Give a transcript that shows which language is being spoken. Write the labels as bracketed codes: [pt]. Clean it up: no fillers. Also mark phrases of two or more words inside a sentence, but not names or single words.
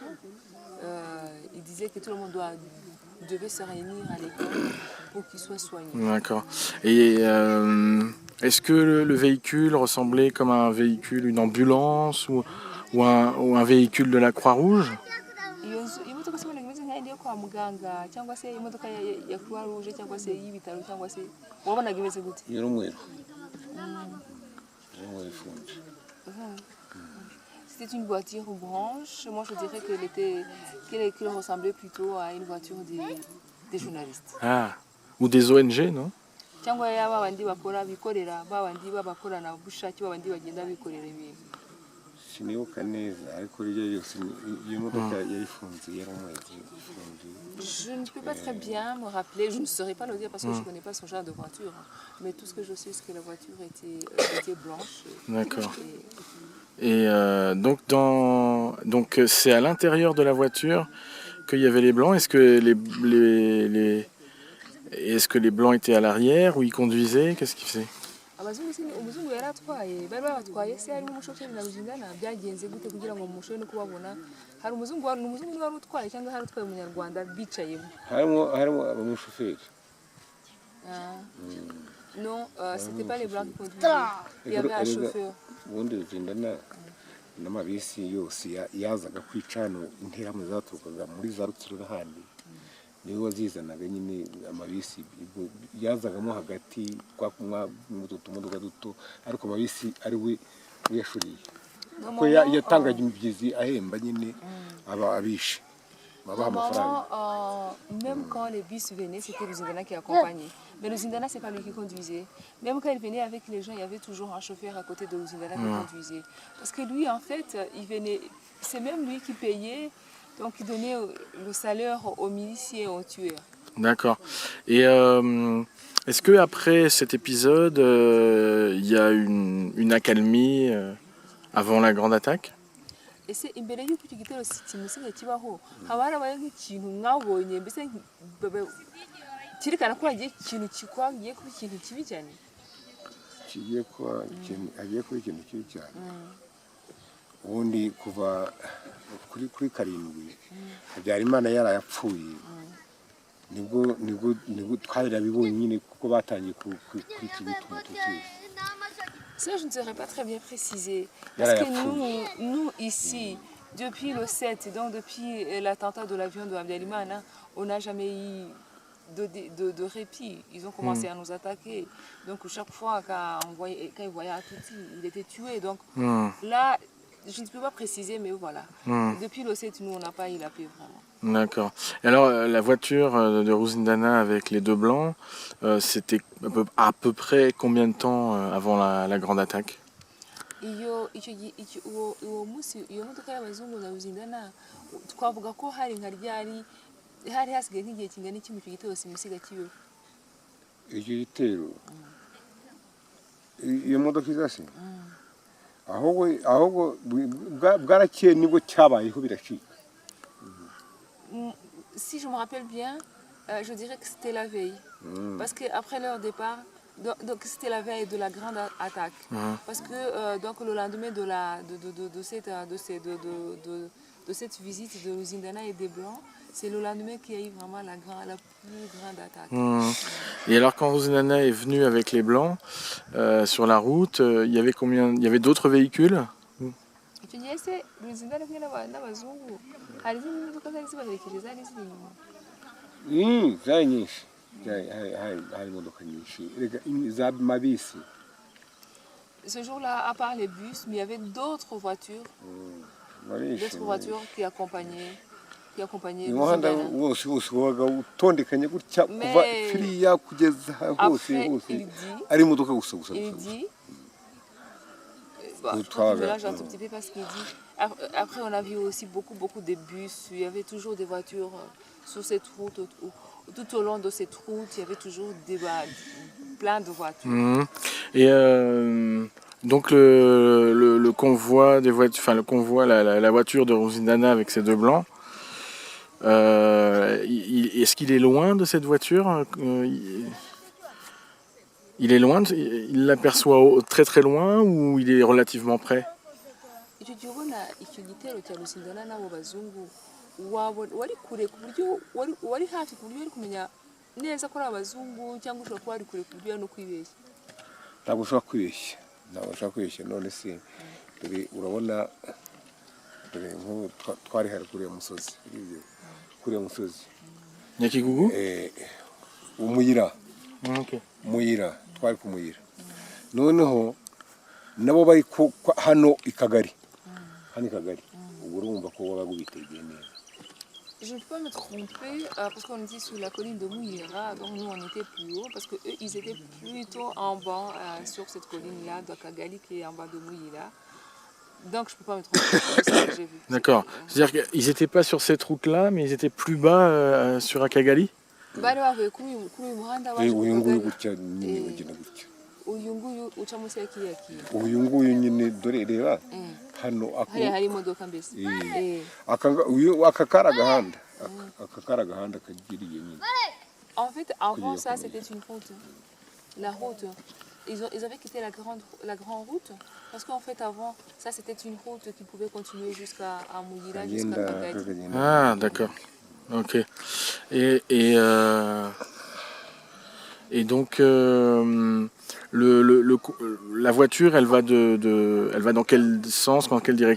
[fr] Il disait que tout le monde devait se réunir à l'école pour qu'il soit soigné. D'accord. Et est-ce que le véhicule ressemblait comme un véhicule, une ambulance ou un véhicule de la Croix-Rouge? [rw] kwa muganga cyangwa se imodoka ya Croix Rouge cyangwa se y'ibitaro cyangwa se wabonaga imeze gute? y'umweru ifunze. [fr] C'était une voiture blanche. Moi, je dirais qu'elle ressemblait plutôt à une voiture des journalistes. Ah, ou des ONG, non? [rw] Cyangwa yaba bandi bakora bikorera babandi babakorana bushake babandi bagenda bikorera ibintu. Sinibuka neza ariko ryo yose iyo modoka yayifunze y'umweru ifunze. [fr] Je ne peux pas très bien me rappeler, je ne saurais pas le dire parce que je ne connais pas son genre de voiture. Mais tout ce que je sais, c'est que la voiture était blanche. D'accord. Et donc c'est à l'intérieur de la voiture qu'il y avait les blancs. Est-ce que est-ce que les blancs étaient à l'arrière ou ils conduisaient? Qu'est-ce qu'ils faisaient? [rw] Umuzungu yari atwaye bari babatwaye se harimo umushoferi na Ruzindana byagenze gute kugira ngo mushobore no kubabona? Hari umuzungu wari utwaye cyangwa hari utwaye umunyarwanda bicayemo? harimo umushoferi. [fr] Non, c'était pas les blancs qui conduisaient. Il y avait un chauffeur. Ubundi Ruzindana n'amabisi yose yazaga kwica hano interahamwe zaturukaga muri za Rutsiro n'ahandi niwe wazizanaga nyine amabisi yazagamo hagati mu tumodoka duto ariko amabisi ari we yashuriye ko yatangaga imibyizi ahemba nyine abishe babaha amafaranga. Même quand les bus venaient, c'était Ruzindana qui accompagnait. Mais Ruzindana, c'est pas lui qui conduisait. Même quand il venait avec les gens, il y avait toujours un chauffeur à côté de Ruzindana qui conduisait. Parce que lui, en fait, il venait, c'est même lui qui payait, donc il donnait le salaire aux miliciens et aux tueurs. D'accord. Et est-ce que après cet épisode, il y a une accalmie avant la grande attaque? [rw] Ese imbere y'uko icyo gitero simusigaye kibaho haba harabaye nk'ikintu mwabonye mbese kirikana ko hagiye ikintu kikwagiye kuba ikintu kibi cyane? Kigiye kuba ikintu kibi cyane. Ubundi kuva kuri karindwi Habyarimana yarayapfuye nibwo twarabibonye nyine kuko batangiye kuri iki bituma tukizi. [fr] Ça, je ne saurais pas très bien préciser. Parce que nous ici, depuis le 7, donc depuis l'attentat de l'avion de Habyarimana, on n'a jamais eu de répit. Ils ont commencé à nous attaquer. Donc chaque fois quand ils voyaient Atouti, il était tué. Donc là, je ne peux pas préciser, mais voilà. Depuis le 7, nous, on n'a pas eu la paix vraiment. D'accord. Et alors, la voiture de Ruzindana avec les deux blancs, c'était à peu près combien de temps avant la grande attaque? [rw] Iyo munsi iyo modoka y'abazungu na Ruzindana twavuga ko hari nka ryari hari hasigaye nk'igihe kingana iki mu gitero simusiga kibeho? Icyo gitero iyo modoka izase ahubwo bwarakeye nibwo cyabayeho biracika. [fr] Si je me rappelle bien, je dirais que c'était la veille. Parce qu'après leur départ, donc c'était la veille de la grande attaque. Parce que donc le lendemain de cette visite de Ruzindana et des Blancs, c'est le lendemain qu'il y a eu vraiment la plus grande attaque. Et alors quand Ruzindana est venu avec les Blancs sur la route, il y avait combien? Il y avait d'autres véhicules? [rw] Icyo gihe se Ruzindana kumwe n'abazungu hari izindi modoka zari zibaherekeje zari ziri inyuma? Zari nyinshi, hari imodoka nyinshi za mabisi. [fr] Ce jour-là, à part les bus, mais il y avait d'autres voitures, qui accompagnaient [rw] umuhanda wose wabaga utondekanye gutya kuva firiya kugeza hose ari imodoka gusa. [fr] Après, on a vu aussi beaucoup de bus. Il y avait toujours des voitures sur cette route. Tout au long de cette route, il y avait toujours plein de voitures. Et donc le convoi des voitures, enfin le convoi, la voiture de Ruzindana avec ses deux blancs. Est-ce qu'il est loin de cette voiture? Il est loin, il l'aperçoit très très loin ou il est relativement près? [rw] Icyo gihe ubona icyo gitero cya Ruzindana n'abo bazungu wari kure ku buryo wari hafi ku buryo wari kumenya neza ko ari abazungu cyangwa ushobora kuba wari kure ku buryo no kwibeshya? Ntabwo ushobora kwibeshya none se urabona nk'ubu twari hari kuri uyu musozi Nyakigugu? umuyira Ok. muyira twari ku muyira noneho nabo bari hano i Kagari ubwo urumva ko wabaga ubitegeye neza. [fr] Je ne peux pas me tromper parce qu'on était sur la colline de Mouillera, donc nous on était plus haut parce qu'eux ils étaient plutôt en bas sur cette colline-là, de Kagali qui est en bas de Mouillera. Donc je ne peux pas me tromper, c'est ça que j'ai vu. D'accord. C'est-à-dire qu'ils n'étaient pas sur cette route-là, mais ils étaient plus bas sur Akagali? [rw] Bari bavuye kuri uyu muhanda waje uyu nguyu Kagali. gutya nyine ugenda gutya Uyu nguyu uca munsi ya kiriya kintu. uyu nguyu nyine dore reba hano Hariya hari imodoka mbese. aka kari agahanda aka kari agahanda kagiriye nyine. [fr] En fait, avant ça, c'était une route. La route. Ils avaient quitté la grande route. Parce qu'en fait, avant, ça, c'était une route qui pouvait continuer jusqu'à Mouillira, jusqu'à Kagali. Ah, d'accord. Ok. Et donc, la voiture, elle va elle va dans quel sens, dans quelle direction?